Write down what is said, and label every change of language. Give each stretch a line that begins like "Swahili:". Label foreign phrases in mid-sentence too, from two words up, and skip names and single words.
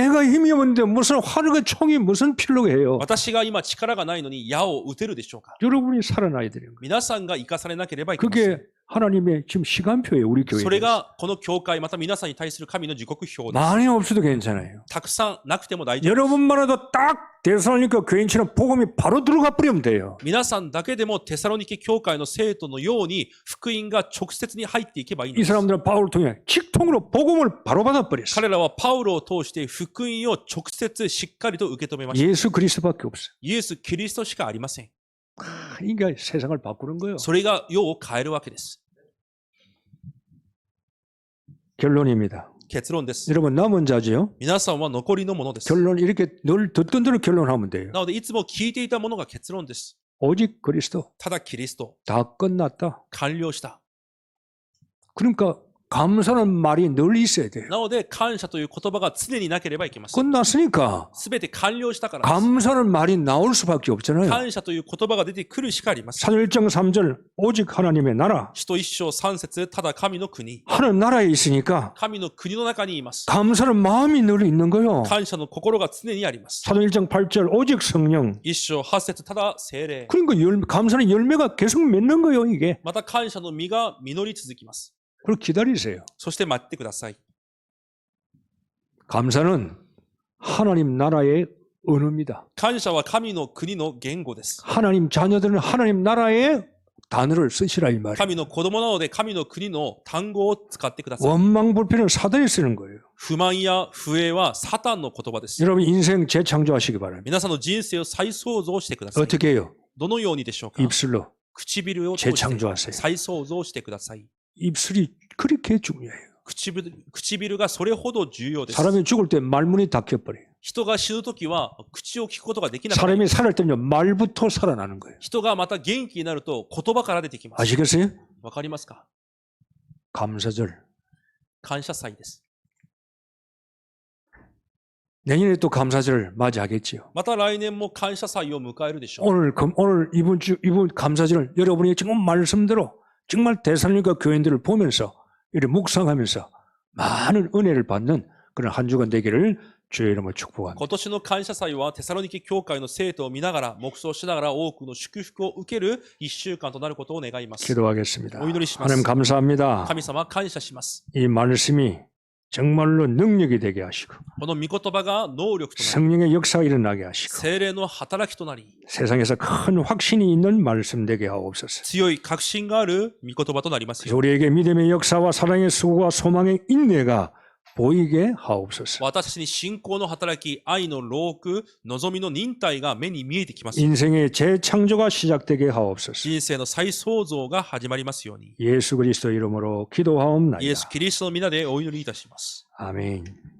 Korean: 내가 힘이 없는데 무슨 화르가 총이 무슨 필요해요?
Japanese: 私が今力がないのに矢を撃てるでしょうか。
Korean: 여러분이 살아나야 되는 거예요.
Japanese: 皆さんが生かされなければいけません。
Korean: 그게 하나님의 지금 시간표예요. 우리 교회.
Japanese: それがこの教会、また皆さんに対する神の時刻表です。
Korean: 많이 없어도 괜찮아요.
Japanese: たくさんなくても大丈夫です。
Korean: 여러분만해도 딱 데살로니가 교인처럼 복음이 바로 들어가 버리면 돼요.
Japanese: 皆さんだけでもテサロニケ教会の生徒のように福音が直接に入っていけばいいん
Korean: 이
Japanese: です。
Korean: 사람들은 바울을 통해 직통으로 복음을 바로 받아버렸어요.
Japanese: 彼らはパウロを通して福音を直接しっかりと受け止めました。
Korean: 예수 그리스도밖에 없어요.
Japanese: イエス・キリストしかありません。
Korean: 이게 세상을 바꾸는 거예요.
Japanese: それが世を変えるわけです。
Korean: 결론입니다.
Japanese: 結論です。
Korean: 여러분 남은 자지요.
Japanese: 皆さんは残りのものです。
Korean: 결론 이렇게 늘 듣던 대로 결론하면 돼요.
Japanese: なので、いつも聞いていたものが結論です。
Korean: 오직 그리스도
Japanese: ただキリスト、
Korean: 다 끝났다.
Japanese: 完了した。
Korean: 그러니까 감사는 말이 늘 있어야 돼요.
Japanese: なので、感謝という言葉が常になければいけません。
Korean: 끝났으니까
Japanese: すべて完了したからです。
Korean: 감사는 말이 나올 수밖에 없잖아요.
Japanese: 感謝という言葉が出てくるしかありません。
Korean: 사도일장 3절 오직 하나님의 나라.
Japanese: 使徒一章三節、ただ神の国。
Korean: 하나님 나라에 있으니까
Japanese: 神の国の中にいます。
Korean: 감사는 마음이 늘 있는 거예요.
Japanese: 感謝の心が常にあります。
Korean: 사도일장 8절 오직 성령.
Japanese: 一章八節、ただ聖霊。
Korean: 그러니까 감사는 열매가 계속 맺는 거예요, 이게.
Japanese: また感謝の実が実り続きます。
Korean: 그리고 기다리세요.
Japanese: そして待ってください。
Korean: 감사는 하나님 나라의 언어입니다.
Japanese: 感謝は神の国の言語です。
Korean: 하나님 자녀들은 하나님 나라의 단어를 쓰시라 이 말이에요.
Japanese: 神の子供なので神の国の単語を使ってください。
Korean: 원망 불평은 사단이 쓰는 거예요.
Japanese: 不満や不栄はサタンの言葉です。
Korean: 여러분 인생 재창조하시기 바랍니다.
Japanese: 皆さんの人生を再創造してください。
Korean: 어떻게 해요?
Japanese: どのようにでしょうか。
Korean: 입술로
Japanese: 唇を通して
Korean: 재창조하세요.
Japanese: 再創造してください。
Korean: 입술이 그렇게 중요해요.
Japanese: 唇がそれほど重要です。
Korean: 사람이 죽을 때 말문이 닫혀버려요.
Japanese: 人が死ぬときは口を聞くことができなくなる。
Korean: 사람이 살을 때는 말부터 살아나는 거예요.
Japanese: 人がまた元気になると言葉から出てきます。
Korean: 아시겠어요?
Japanese: わかりますか？
Korean: 감사절.
Japanese: 感謝祭です。
Korean: 내년에 또 감사절 맞이하겠지요.
Japanese: また来年も感謝祭を迎えるでしょう。
Korean: 오늘 이번 감사절 여러분이 지금 말씀대로 정말 데살로니가 교인들을 보면서 이렇게 묵상하면서 많은 은혜를 받는 그런 한 주간 되기를 주의 이름으로 축복합니다.
Japanese: 今年の感謝祭はテサロニケ教会の生徒を見ながら、黙想しながら多くの祝福を受ける一週間となることを願います。
Korean: 기도하겠습니다.
Japanese: お祈りします。
Korean: 하나님 감사합니다.
Japanese: 神様感謝します。
Korean: 이 말씀이 정말로 능력이 되게 하시고
Japanese: この御言葉が能力となり、
Korean: 성령의 역사가 일어나게 하시고
Japanese: 聖霊の働きとなり、
Korean: 세상에서 큰 확신이 있는 말씀 되게 하옵소서.
Japanese: 強い確信がある御言葉となります
Korean: 그래서
Japanese: ように。
Korean: 우리에게 믿음의 역사와 사랑의 수고와 소망의 인내가 보이게 하옵소서.
Japanese: 私たちに信仰の働き、愛の労苦、望みの忍耐が目に見えてきますように。
Korean: 인생의 재창조가 시작되게 하옵소서.
Japanese: 人生の再創造が始まりますように。
Korean: 예수 그리스도 이름으로 기도하옵나이다.
Japanese: イエス・キリストの皆でお祈りいたします。
Korean: 아멘.